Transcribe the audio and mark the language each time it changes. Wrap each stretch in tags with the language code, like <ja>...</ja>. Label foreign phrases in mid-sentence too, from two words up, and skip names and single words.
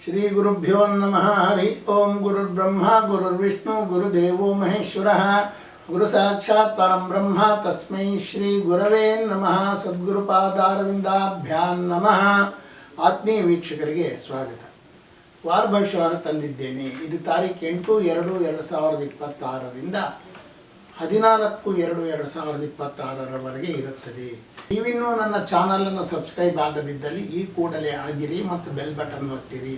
<sa>ಶ್ರೀ ಗುರುಭ್ಯೋ ನಮಃ. ಹರಿ ಓಂ. ಗುರುರ್ಬ್ರಹ್ಮ ಗುರುರ್ವಿಷ್ಣು ಗುರುದೇವೋ ಮಹೇಶ್ವರಃ. ಗುರು ಸಾಕ್ಷಾತ್ ಪರಂ ಬ್ರಹ್ಮ ತಸ್ಮೈ ಶ್ರೀ ಗುರವೇ ನಮಃ. ಸದ್ಗುರುಪಾದಾರವಿಂದಾಭ್ಯಾಂ ನಮಃ.</sa> <kn>ಆತ್ಮೀಯ ವೀಕ್ಷಕರಿಗೆ ಸ್ವಾಗತ. ವಾರ ಭವಿಷ್ಯವಾರ ತಂದಿದ್ದೇನೆ. ಇದು ತಾರೀಕು 8/2/2026ರಿಂದ 14/2/2026ರವರೆಗೆ ಇರುತ್ತದೆ. ನೀವಿನ್ನೂ ನನ್ನ ಚಾನಲನ್ನು ಸಬ್ಸ್ಕ್ರೈಬ್ ಆಗದಿದ್ದಲ್ಲಿ ಈ ಕೂಡಲೇ ಆಗಿರಿ ಮತ್ತು ಬೆಲ್ ಬಟನ್ ಒತ್ತಿರಿ.</kn>